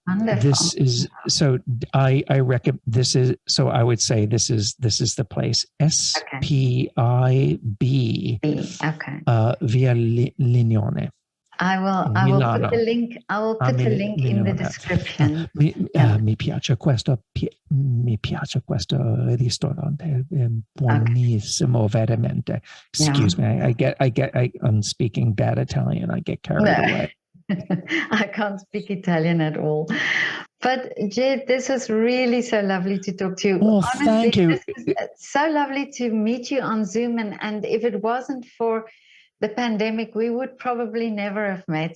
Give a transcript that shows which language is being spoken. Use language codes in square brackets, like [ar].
[en] wonderful. I reckon I would say this is the place, SPIB, Via Lignone. I will put the link. I will put the link in the description. [it] Mi piace questo ristorante, buonissimo, veramente. [en] Excuse me, I'm speaking bad Italian. I get carried away. I can't speak Italian at all. But Jed, this was really so lovely to talk to you. Well, honestly, thank you. It's so lovely to meet you on Zoom. And if it wasn't for the pandemic, we would probably never have met.